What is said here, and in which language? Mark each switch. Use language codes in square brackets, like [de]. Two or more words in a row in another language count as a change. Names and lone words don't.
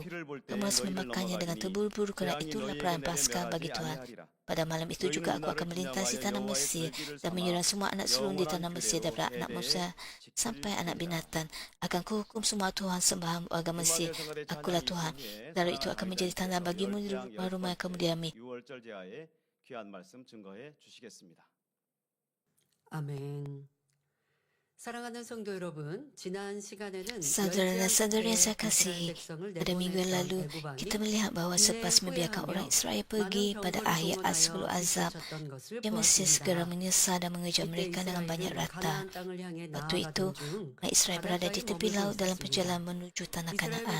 [ms] Kamu harus memakannya dengan terburu-buru kerana itulah perayaan Paskah bagi Tuhan. Pada malam itu juga aku akan melintasi tanah Mesir dan menyerang semua anak sulung di tanah Mesir daripada anak manusia sampai anak binatang. Akan kuhukum semua Tuhan sembahan warga Mesir. Akulah Tuhan. Darah itu akan menjadi tanda bagimu di rumah-rumah yang kamu diami. [ko] 아멘. 사랑하는 성도 여러분, 지난 시간에는 [ms] Saudara dan saudari yang saya kasihi, pada minggu yang lalu kita melihat bahawa selepas membiarkan orang Israel pergi pada akhir 10 azab, dia mesti segera menyesal dan mengejar mereka dengan banyak rata. Waktu itu, orang Israel berada di tepi laut dalam perjalanan menuju tanah Kanaan.